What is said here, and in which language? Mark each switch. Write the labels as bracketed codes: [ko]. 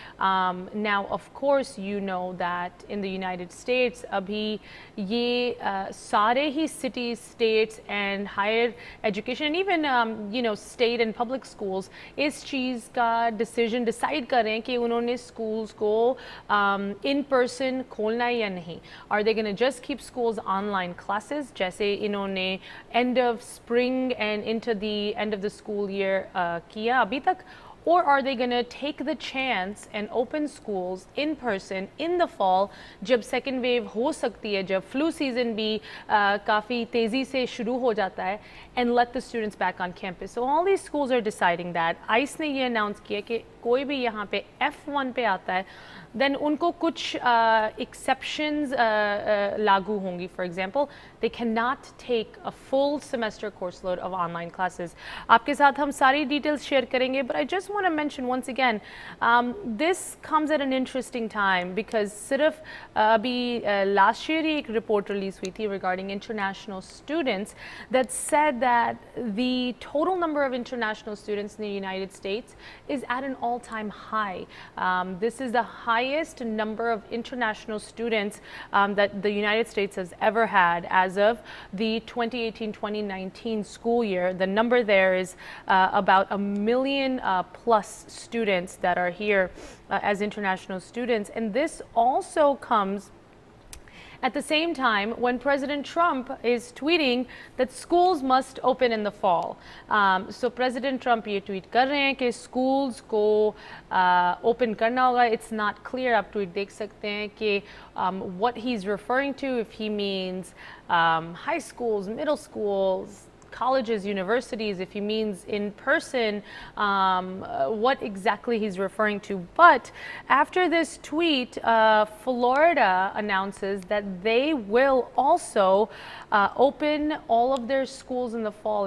[en] now of course you know that in the United States [hi] अभी ये सारे ही [en] city states and higher education, even you know state and public schools [hi] इस चीज़ का decision decide कर रहे हैं कि उन्होंने स्कूल्स को इन पर्सन खोलना है या नहीं। [en] are they gonna just keep schools online classes [hi] जैसे इन्होंने [en] end of spring and into the end of the school year [hi] किया अभी तक, [en] or are they going to take the chance and open schools in person in the fall [hi] जब second wave हो सकती है, जब flu season भी काफ़ी तेज़ी से शुरू हो जाता है, [en] and let the students back on campus. So all these schools are deciding that. [hi] ICE ने ये announce किया कि कोई भी यहाँ पे F1 पे आता है, then उनको कुछ exceptions लागू होंगी. [en] For example, they cannot take a full semester course load of online classes. [hi] आपके साथ हम सारी details share करेंगे, [en] but I just want to mention once again, this comes at an interesting time because [hi] सिर्फ अभी last year ही एक report release हुई थी [en] regarding international students that said that the total number of international students in the United States is at an all-time high. This is the highest number of international students that the United States has ever had as of the 2018-2019 school year. The number there is about 1 million plus students that are here as international students, and this also comes at the same time when President Trump is tweeting that schools must open in the fall. [hi] So President Trump ये tweet कर रहे हैं कि schools को open करना होगा. [en] It's not clear, [hi] आप tweet देख सकते हैं कि [en] what he's referring to, if he means high schools, middle schools, colleges, universities, if he means in person, what exactly he's referring to. But after this tweet, Florida announces that they will also open all of their schools in the fall.